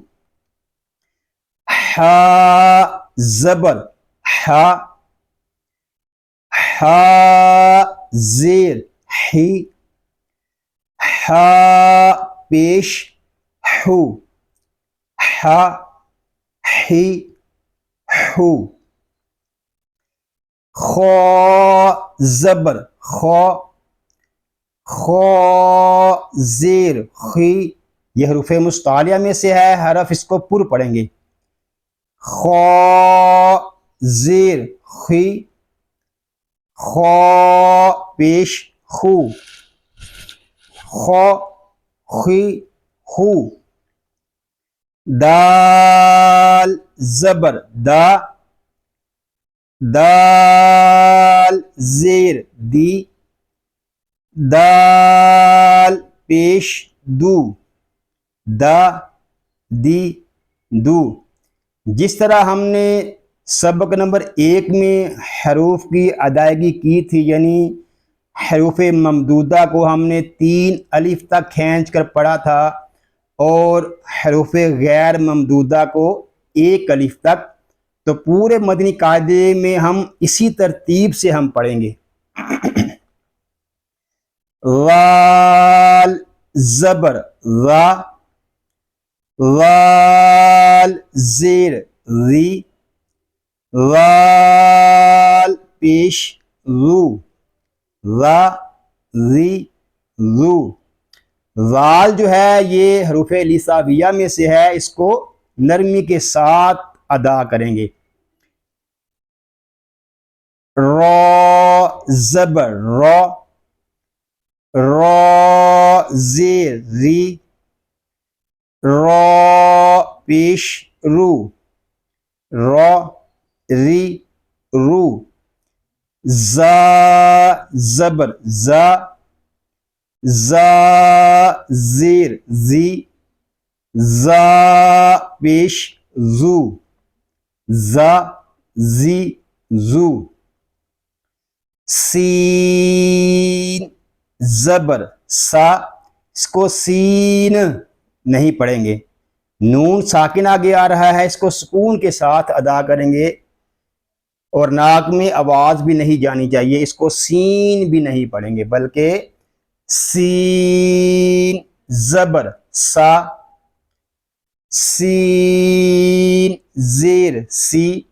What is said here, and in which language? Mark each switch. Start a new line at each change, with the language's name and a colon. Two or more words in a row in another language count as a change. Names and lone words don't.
Urdu: ہا زبر ہا، ہا زیر ہی، ہا پیش ہو، ہا ہی ہو. خو زبر خو، خو زیر خی، یہ حروف مستعلیہ میں سے ہے، حرف اس کو پر پڑھیں گے. خو زیر خی، خو پیش خو، خو خی خو. دال زبر دا، دال زیر دی، دال پیش دو، دا دی دو. جس طرح ہم نے سبق نمبر 1 میں حروف کی ادائیگی کی تھی، یعنی حروف ممدودہ کو ہم نے 3 الف تک کھینچ کر پڑھا تھا اور حروف غیر ممدودہ کو 1 الف تک، تو پورے مدنی قاعدے میں ہم اسی ترتیب سے ہم پڑھیں گے. وال زبر وا، وال زیر وی، وال پیش رو، وا وی رو. وال جو ہے یہ حروف لسانیہ میں سے ہے، اس کو نرمی کے ساتھ ادا کریں گے. رو زبر رو، رو زیر ری، را پیش رو، را ری رو، زا زبر زا، زا زیر زی، زا پیش زو، زا زی زو، سین زبر سا، اس کو سین نہیں پڑھیں گے، نون ساکن آگے آ رہا ہے، اس کو سکون کے ساتھ ادا کریں گے، اور ناک میں آواز بھی نہیں جانی چاہیے، اس کو سین بھی نہیں پڑھیں گے بلکہ سین زبر سا، سین زیر سی،